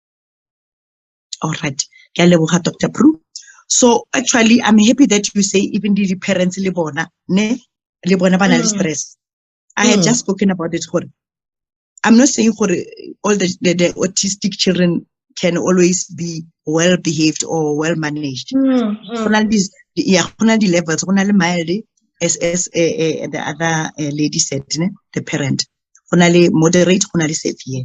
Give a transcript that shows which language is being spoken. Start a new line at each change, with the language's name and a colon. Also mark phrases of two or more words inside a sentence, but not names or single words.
English: All right,
Tswana: ke leboga Dr. Pru.
English: So actually, I'm happy that you say even the parents
Tswana: le bona bana le stress.
English: I had just spoken about it. I'm not saying all the autistic children can always be well behaved or well managed. The levels, mild, as the other lady said, the parent, moderate, severe.